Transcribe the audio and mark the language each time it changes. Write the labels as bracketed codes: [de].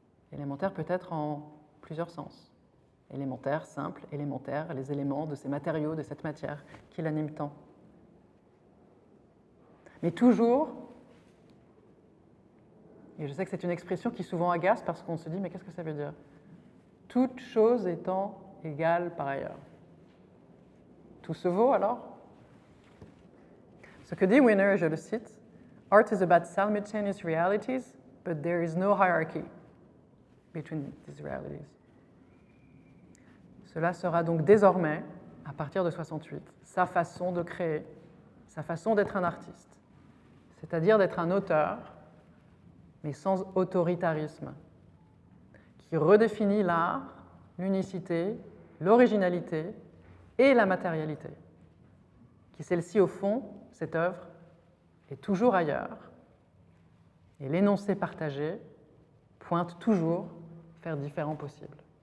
[fr] Élémentaire peut-être en plusieurs sens. Élémentaire, simple, élémentaire, les éléments de ces matériaux, de cette matière qui l'animent tant. Mais toujours, et je sais que c'est une expression qui souvent agace parce qu'on se dit, mais qu'est-ce que ça veut dire? Toute chose étant égale par ailleurs. Tout se vaut alors? Ce que dit Winer, je le cite, [en] Art is about simultaneous realities, but there is no hierarchy between these realities. [fr] Cela sera donc désormais, à partir de 68, sa façon de créer, sa façon d'être un artiste, c'est-à-dire d'être un auteur, mais sans autoritarisme, qui redéfinit l'art, l'unicité, l'originalité et la matérialité, qui celle-ci, au fond, cette œuvre, est toujours ailleurs, et l'énoncé partagé pointe toujours vers différents possibles.